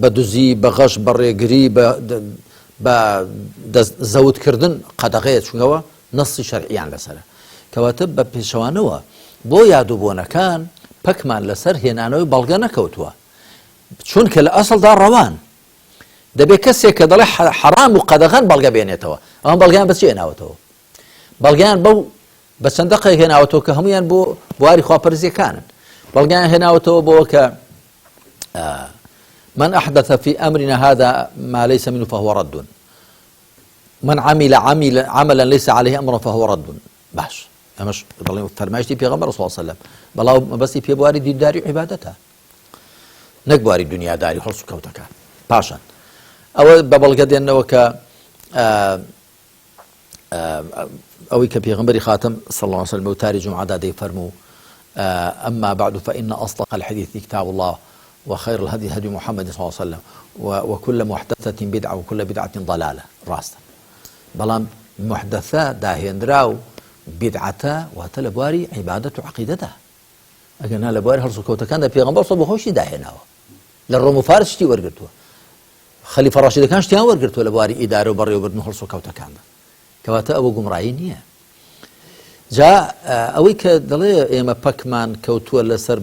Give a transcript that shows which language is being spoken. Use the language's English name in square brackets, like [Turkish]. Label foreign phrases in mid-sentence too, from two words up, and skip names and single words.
[Central Kurdish] دوزی بە غەش بە ڕێگری بە زەوتکردن قەدەغەیە چونکەوە نەسی شەرعیان لەسەرە کەواتە بە پێشەوانەوە بۆ یادوبۆنەکان پەکمان لەسەر هێنانەوەی بەڵگە نەکەوتووە چونکە لە ئەسڵدا ڕەوان دەبێت کەسێک کە دەڵێ حرام و قەدەغەن بەڵگە بێنێتەوە ئەوان بەڵگیان بەچی هێناوەتەوە بەڵگیان بەو بە چەندە قەیەک هێناوەتەوە کە هەمویان بۆ بواری خواپەرستیەکانن بەڵگیان هێناوەتەوە بۆ کە [Arabic] من أحدث في أمرنا هذا ما ليس منه فهو رد من عمل عملا ليس عليه أمر فهو رد [Central Kurdish] باش ئەمەش دەڵێن فەرمایشتی پێغەمبەر [Arabic] صلی الله عليه وسلم [Central Kurdish] بەڵاو مەبەستی پێ بواری دینداری و عیبادەتە نەک بواری دنیاداری هەڵس و کەوتەکان پاشان ئەوە بە بەڵگە دێنەوە کە ئەوەی کە پێغەمبەری خاتم [Arabic] صلی الله عليه وسلم [Central Kurdish] وتاری جمعەدا دەیفەرموو [Arabic] أما بعد فإن أصدق الحديث كتاب الله وخير الهدي هدي محمد صلى الله عليه وسلم وكل محدثة بدعة وكل بدعة ضلالة [Central Kurdish] راستا بەڵام محدثة داهێنراو بدعەتە واتە لە بواری عیبادەت و عەقیدەتە ئەگەر نا لە بواری هەڵس و کەوتەکاندا پێغەمبەر سەڵ بە خۆشی داهێناوە لە ڕۆم و فارس شتی وەرگرتووە خەلیفە ڕاشیدەکان شتیان وەرگرتووە لە بواری ئیدارە و بەڕێوەبردن و هەڵس و کەوتەکاندا کەواتە ئەوە گومڕایی نییە جا ئەوەی کە دەڵێ ئێمە پەکمان کەوتووە لەسەر